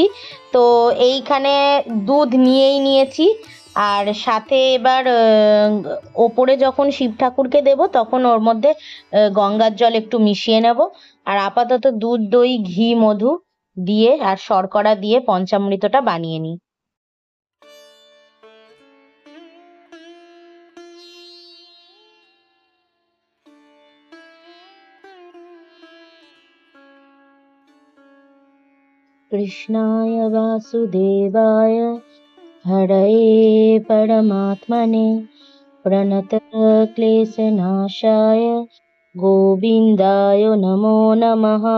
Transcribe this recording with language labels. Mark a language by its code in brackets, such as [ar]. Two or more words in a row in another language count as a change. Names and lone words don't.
[bn] তো এইখানে দুধ নিয়েই নিয়েছি, আর সাথে এবার ওপরে যখন শিব ঠাকুরকে দেব তখন ওর মধ্যে গঙ্গার জল একটু মিশিয়ে নেব। আর আপাতত দুধ, দই, ঘি, মধু দিয়ে আর শর্করা দিয়ে পঞ্চামৃতটা বানিয়ে নিই। [sa] कृष्णाय वासुदेवाय हरये परमात्मने प्रणतक्लेशनाशाय गोविन्दाय नमो नमः।